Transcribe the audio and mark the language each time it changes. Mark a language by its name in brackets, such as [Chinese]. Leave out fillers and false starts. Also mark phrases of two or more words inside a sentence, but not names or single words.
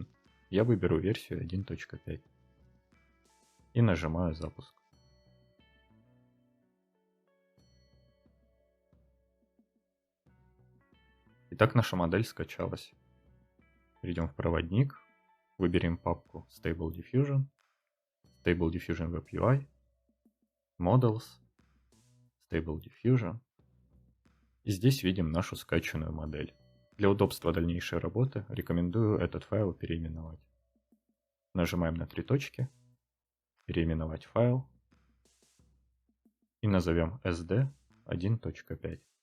[Russian] Я выберу версию 1.5. И нажимаю «Запуск». Итак, наша модель скачалась. Перейдем в проводник, выберем папку Stable Diffusion, Stable Diffusion Web UI, Models, Stable Diffusion. И здесь видим нашу скачанную модель. Для удобства дальнейшей работы рекомендую этот файл переименовать. Нажимаем на 3 точки, переименовать файл и назовем SD 1.5.